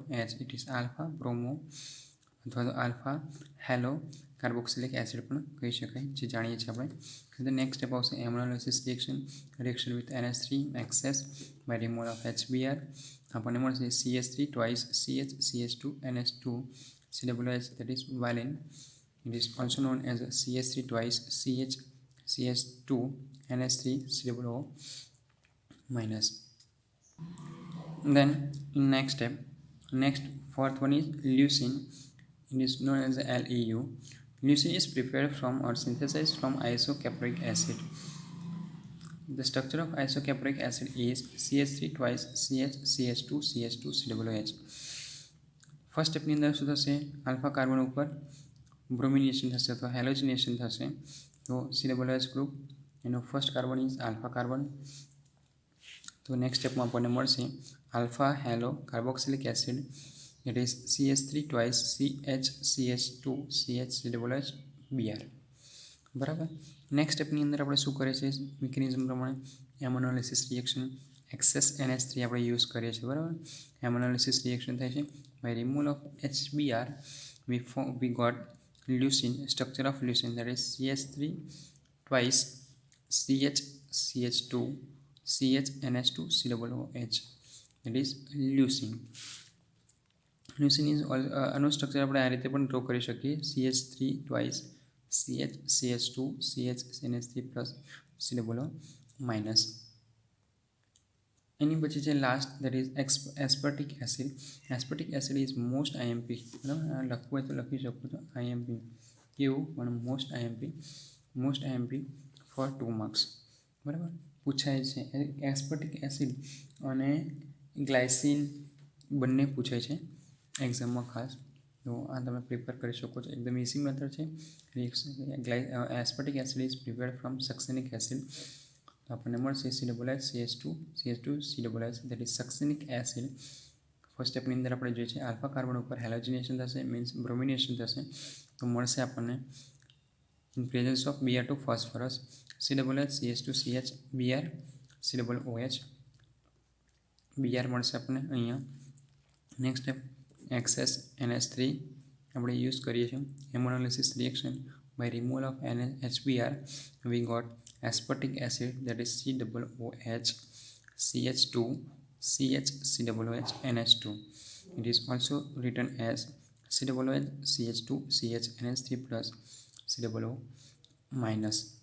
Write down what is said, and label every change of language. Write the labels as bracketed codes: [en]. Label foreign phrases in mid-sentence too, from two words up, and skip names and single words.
[en] it is alpha bromo [gu] અથવા તો [en] alpha halo carboxylic acid [gu] પણ કહી શકાય, જે જાણીએ છીએ આપણે. [en] next step આવશે ammonolysis reaction with NH3 excess by removal of HBr. [gu] આપણને મળશે CH3 ટ્વાઇસ CH2 NH2 COOH, [en] that is valine. It is also known as CH3 twice CH2 NH3 COO minus. Then in next step, fourth one is leucine. It is known as LEU. Leucine is prepared from or synthesized from isocapric acid. The structure of isocapric acid is CH3 twice CH2 COOH. first stepની [gu] અંદર શું થશે? [en] alpha carbon [gu] ઉપર બ્રોમિનેશન થશે અથવા હેલોજિનેશન થશે, તો COOH ગ્રુપ, એનો [en] first carbon is alpha carbon. [gu] તો [en] next stepમાં [gu] આપણને મળશે [en] alpha halo carboxylic acid, it is CH3 twice CH2 COOH Br. [gu] બરાબર, [en] next stepની [gu] અંદર આપણે શું કરીએ છીએ? મિકેનિઝમ પ્રમાણે [en] ammonolysis reaction excess NH3 [gu] આપણે યુઝ કરીએ છીએ. બરાબર, [en] ammonolysis reaction [gu] થાય છે. [en] By removal of HBr, we got leucine. Structure of leucine, that is CH3 twice CH2 NH2 COOH, that is leucine. Leucine is [gu] આનું સ્ટ્રક્ચર આપણે આ રીતે પણ ડ્રો કરી શકીએ, [en] CH3 twice CH2 NH3 plus COO minus. [gu] એની પછી છે લાસ્ટ, [en] that is aspartic acid. aspartic acid is most IMP. [gu] બરાબર, લખવું હોય તો લખી શકો છો IMP કેવું, પણ [en] most IMP for 2 marks. [gu] બરાબર, પૂછાય છે [en] aspartic acid [gu] અને ગ્લાયસિન બંને પૂછાય છે એક્ઝામમાં ખાસ, તો આ તમે પ્રિપેર કરી શકો છો. એકદમ [en] easy method [gu] છે. [en] aspartic acid is prepared from succinic acid. [gu] આપણને મળશે COOH CH2 COOH, [en] that is succinic acid. first stepની [gu] અંદર આપણે જોઈએ છે [en] alpha carbon [gu] ઉપર હેલોજિનેશન થશે, મીન્સ બ્રોમિનેશન થશે, તો મળશે આપણને [en] in presence of Br2 phosphorus COOH CH2 CH Br COOH Br [gu] મળશે આપણને અહીંયા. [en] next step excess NH3 [gu] આપણે યુઝ કરીએ છીએ. [en] ammonolysis reaction by removal of HBr, we got aspartic acid, that is COOH CH2 CH NH2. It is also written as COOH CH2 CH NH3 plus COO minus.